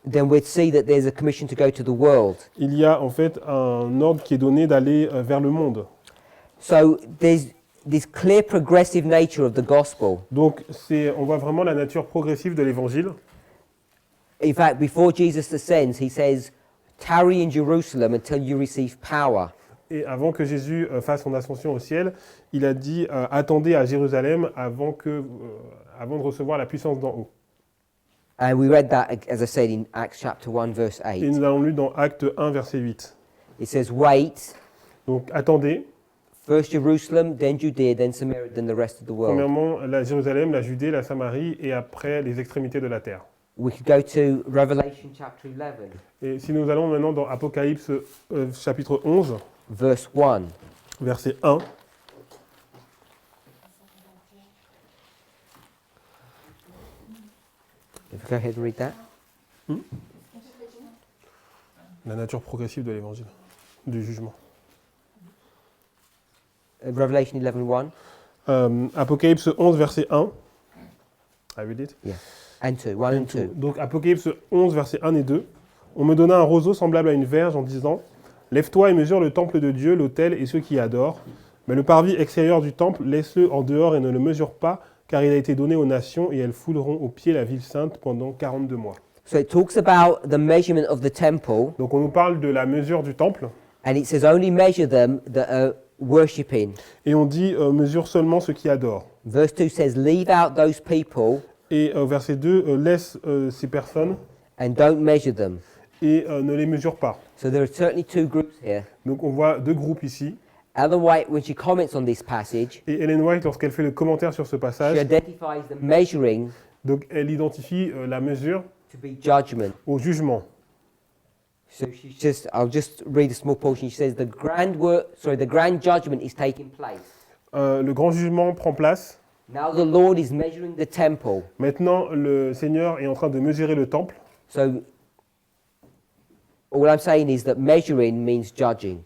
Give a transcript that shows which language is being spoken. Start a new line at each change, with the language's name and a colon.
English: then we'd see that there's a commission to go to the world.
French: il y a en fait un ordre qui est donné d'aller vers le monde.
English: So there's this clear progressive nature of the gospel.
French: Donc on voit vraiment la nature progressive de l'évangile.
English: In fact, before Jesus ascends, he says, tarry in Jerusalem until you receive power.
French: Et avant que Jésus fasse son ascension au ciel, il a dit attendez à Jérusalem avant de recevoir la puissance d'en haut.
English: And we read that, as I said, in Acts chapter 1, verse
French: Et
English: 8.
French: nous l'avons lu dans Acte 1, verset 8.
English: It says, wait,
French: Donc attendez,
English: first Jerusalem, then Judea, then Samaria, then the rest of the world.
French: premièrement la Jérusalem, la Judée, la Samarie, et après les extrémités de la terre.
English: We could go to Revelation chapter 11,
French: Et si nous allons maintenant dans Apocalypse chapitre 11,
English: verse 1.
French: verset 1,
English: If we go ahead and read that.
French: la nature progressive de l'évangile, du jugement.
English: Revelation 11, 1.
French: Apocalypse 11, verset 1.
English: I read it. Yeah. And 2, 1 and 2.
French: Donc Apocalypse 11, versets 1 et 2. On me donna un roseau semblable à une verge en disant « Lève-toi et mesure le temple de Dieu, l'autel et ceux qui y adorent. Mais le parvis extérieur du temple, laisse-le en dehors et ne le mesure pas, car il a été donné aux nations et elles fouleront aux pieds la ville sainte pendant 42 mois. »
English: So it talks about the measurement of the temple,
French: Donc on nous parle de la mesure du temple
English: and it says only measure them that are worshipping.
French: et on dit mesure seulement ceux qui adorent.
English: Verse 2 says, leave out those people
French: Et verset 2, laisse ces personnes
English: and don't measure them.
French: et ne les mesure pas.
English: So there are certainly two groups here.
French: Donc on voit deux groupes ici.
English: Ellen White, when she comments on this passage,
French: Et Ellen White, lorsqu'elle fait le commentaire sur ce
English: she
French: passage,
English: identifies the measuring
French: donc elle identifie la mesure
English: to be judgment.
French: au jugement.
English: So I'll just read a small portion. She says the grand judgment is taking place.
French: Le grand jugement prend place.
English: Now the Lord is measuring the temple.
French: Maintenant, le Seigneur est en train de mesurer le temple.
English: So all I'm saying is that measuring means judging.